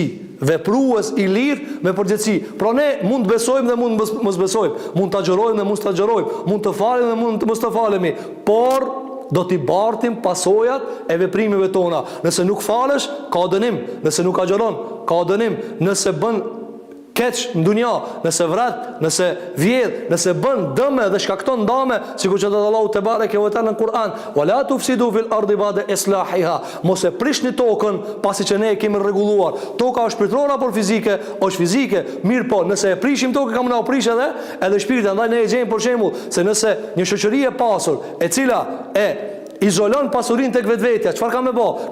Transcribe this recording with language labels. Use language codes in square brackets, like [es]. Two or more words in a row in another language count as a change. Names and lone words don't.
[sq] Veprues i lirë me përgjegjësi. Pra ne mund të besojmë dhe mund të mos besojmë, mund të agjërojmë dhe mund të agjërojmë, mund të falemi dhe mund të mos të falemi, por do t'i bartim pasojat e veprimeve tona. Nëse nuk falesh, ka dënim. Nëse nuk agjëron, ka dënim. Nëse bën keq në dunja, nëse vret, nëse vjedh, nëse bën dëme dhe shkakton dëme, sikur që thot Allahu [ar] te bareke ve teala [sq] në Kur'an: [ar] "Wala tufsidu fil ardi ba'da islahiha." [sq] Mos e prishni tokën pasi që ne e kemi rregulluar. Toka është shpirtërore apo fizike? Është fizike. Mirë, po nëse e prishim tokën, kam na prish edhe shpirtin. Andaj ne e gjejmë për shembull se nëse një shoqëri e pasur, e cila e izolon pasurinë tek vetvetja, çfarë ka më bë?